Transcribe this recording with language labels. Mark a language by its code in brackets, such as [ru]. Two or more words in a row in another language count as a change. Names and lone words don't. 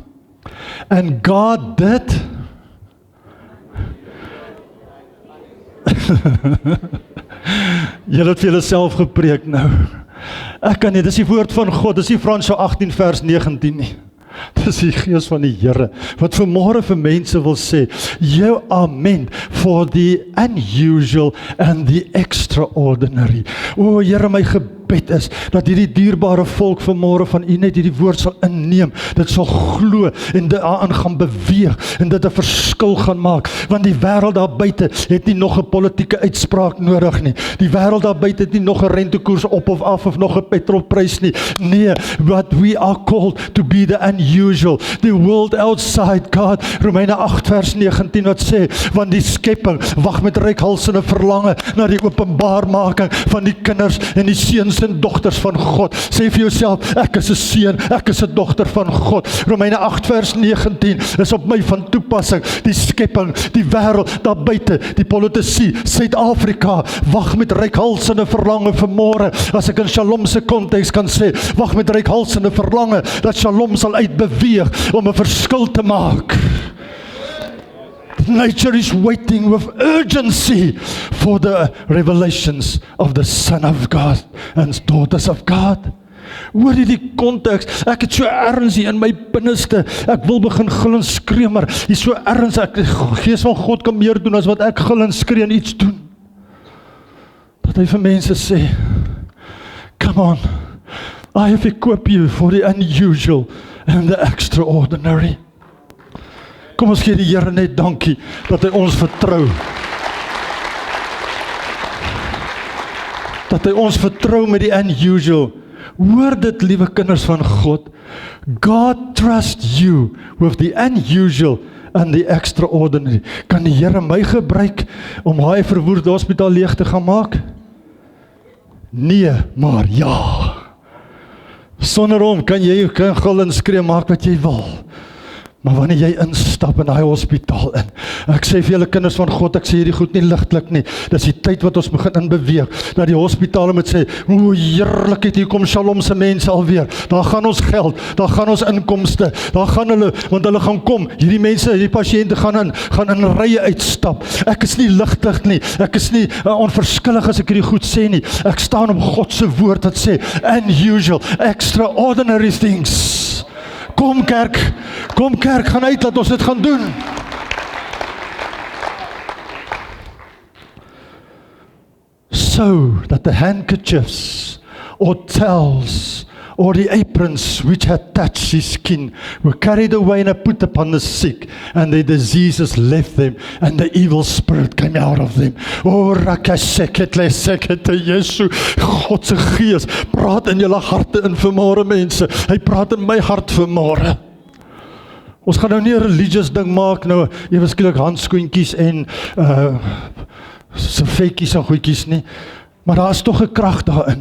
[en] And God did, [af] julle het vir julle self gepreek nou. Ek kan nie, dis die woord van God, dis nie Fransjo 18 vers 19 nie. Dis die Gees van die Here, wat vanmôre vir mense wil sê, [en] you are meant for the unusual and the extraordinary. [af] O Here, my gebed is, dat hierdie dierbare volk vanmôre van U net hierdie woord sal inneem, dit sal glo en daarin gaan beweeg en dit 'n verskil gaan maak, want die wêreld daar buite het nie nog 'n politieke uitspraak nodig nie. Die wêreld daar buite het nie nog 'n rentekoers op of af of nog 'n petrolprys nie. Nee, [en] but we are called to be the unusual, the world outside God. [af] Romeine 8 vers 19 wat sê, want die skepping wag met reikhalsende verlange na die openbaarmaking van die kinders en die seuns en dogters van God. Sê vir jouself, ek is 'n seun, ek is 'n dogter van God. Romeine 8 vers 19 is op my van toepassing. Die skepping, die wêreld daar buite, die politici, Suid-Afrika, wag met reikhalsende verlange vanmôre. As ek in Shalom se konteks kan sê, wag met reikhalsende verlange dat Shalom sal uitbeweeg om 'n verskil te maak. [en] Nature is waiting with urgency for the revelations of the Son of God and daughters of God. [af] Hoor die konteks, ek het so erns hier in my binneste, ek wil begin gil en skree, maar hier so erns, die Gees van God kan meer doen as wat ek gil en skree en iets doen. Dat hy vir mense sê, [en] come on, I have equipped you for the unusual and the extraordinary. [af] Kom ons gee die Here net dankie, dat hy ons vertrou. Dat hy ons vertrou met die unusual. Hoor dit, liewe kinders van God. [en] God trusts you with the unusual and the extraordinary. [af] Kan die Here my gebruik om hy verwoerde hospitaal leeg te gaan maak? Nee, maar ja. Sonder hom kan jy gil en skree maak wat jy wil. Maar wanneer jy instap in daai hospitaal in, ek sê vir julle kinders van God, ek sê hierdie goed nie ligtelik nie, dis die tyd wat ons begin inbeweeg, na die hospitale moet sê, o heerlikheid, hier kom Shalom se mense alweer, daar gaan ons geld, daar gaan ons inkomste, daar gaan hulle, want hulle gaan kom, hierdie mense, hierdie pasiënte gaan in rye uitstap, ek is nie ligtig nie, ek is nie onverskillig as ek hierdie goed sê nie, ek staan op God se woord wat sê, [en] unusual, extraordinary things. [af] Kom kerk, gaan uit, laat ons dit gaan doen. [en] So that the handkerchiefs or towels or the aprons which had touched his skin were carried away and put upon the sick, and the diseases left them, and the evil spirit came out of them. [af] Oh, rakasekete Jesu, God se Gees, praat in julle harte in vanmôre mense, hy praat in my hart vanmôre. Ons gaan nou nie 'n religious ding maak, nou ewe skielik handskoentjies en servetjies en goedjies nie, maar daar is tog 'n krag daarin.